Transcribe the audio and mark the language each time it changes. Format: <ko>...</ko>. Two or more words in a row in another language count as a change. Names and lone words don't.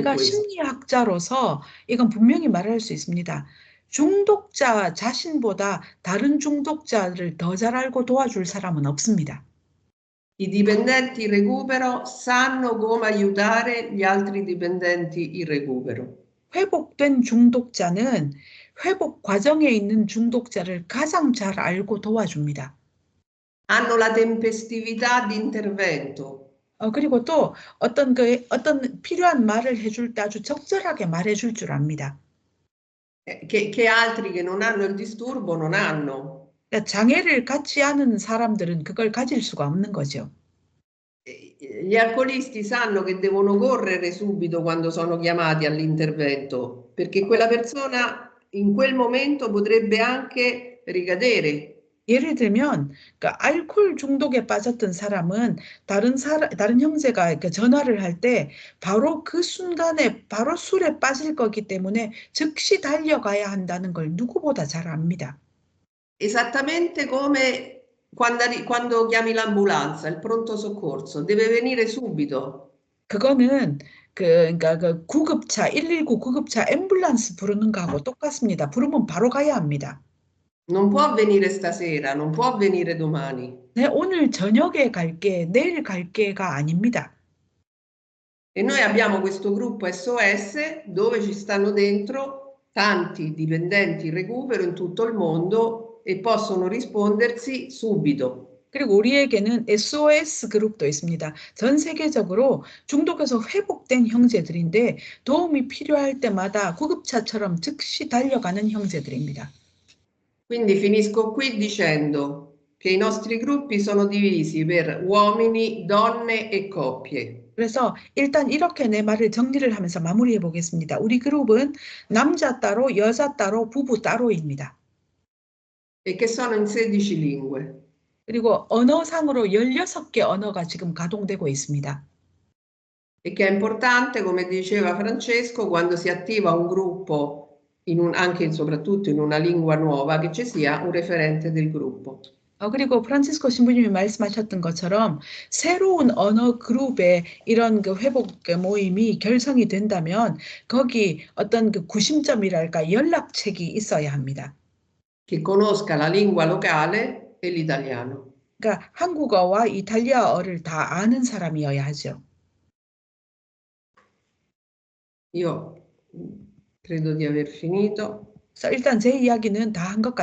<ko>내가</ko> <it>questo.</it> <ko>심리학자로서 이건 분명히 말할 수 있습니다. 중독자 자신보다 다른 중독자를 더 잘 알고 도와줄 사람은 없습니다.</ko> <it>I dipendenti in recupero sanno come aiutare gli altri dipendenti in recupero.</it> <ko>회복된 중독자는 회복 과정에 있는 중독자를 가장 잘 알고 도와줍니다.</ko> <it>Hanno la tempestività di intervento.</it> <ko>그리고 또 어떤 필요한 말을 해줄 때 아주 적절하게 말해줄 줄 압니다.</ko> <it>che altri che non hanno il disturbo non hanno.</it> <ko>그러니까 장애를 갖지 않은 사람들은 그걸 가질 수가 없는 거죠.</ko> <it>Gli alcolisti sanno che devono correre subito quando sono chiamati all'intervento, perché quella persona in quel momento potrebbe anche ricadere.</it> <ko>예를 들면, 그러니까 알코올 중독에 빠졌던 사람은 다른 형제가 그 전화를 할 때 바로 그 순간에 바로 술에 빠질 거기 때문에 즉시 달려가야 한다는 걸 누구보다 잘 압니다.</ko> <it>Esattamente come quando chiami l'ambulanza, il pronto soccorso, deve venire subito.</it> <ko>그거는 그러니까 그 구급차 119 구급차 앰뷸런스 부르는 거하고 똑같습니다. 부르면 바로 가야 합니다.</ko> <it>Non può avvenire stasera, non può avvenire domani.</it> <ko>네, 오늘 저녁에 갈게, 내일 갈게가 아닙니다.</ko> <it>E noi abbiamo questo gruppo SOS dove ci stanno dentro tanti dipendenti in recupero in tutto il mondo e possono rispondersi subito.</it> <ko>그리고 우리에게는 SOS 그룹도 있습니다. 전 세계적으로 중독에서 회복된 형제들인데 도움이 필요할 때마다 구급차처럼 즉시 달려가는 형제들입니다.</ko> <it>Quindi finisco qui dicendo che i nostri gruppi sono divisi per uomini, donne e coppie.</it> <ko>그래서 일단 이렇게 내 말을 정리를 하면서 마무리해 보겠습니다. 우리 그룹은 남자 따로, 여자 따로, 부부 따로입니다.</ko> <it>E che sono in 16 lingue.</it> <ko>그리고 언어상으로 16개 언어가 지금 가동되고 있습니다.</ko> <it>E che è importante, come diceva Francesco, quando si attiva un gruppo, anche e soprattutto in una lingua nuova, che ci sia un referente del gruppo.</it> <ko>그리고 프란치스코 신부님이 말씀하셨던 것처럼 새로운 언어 그룹의 이런 그 회복 모임이 결성이 된다면 거기 어떤 그 구심점이랄까 연락책이 있어야 합니다.</ko> <it>Che conosca la lingua locale e l'italiano.</it> <ko>그러니까 한국어와 이탈리아어를 다 아는 사람이어야 하죠.</ko> <it>Io credo di aver finito.</it> <ko>그래서 일단 제 이야기는 다 한 것 같습니다.</ko>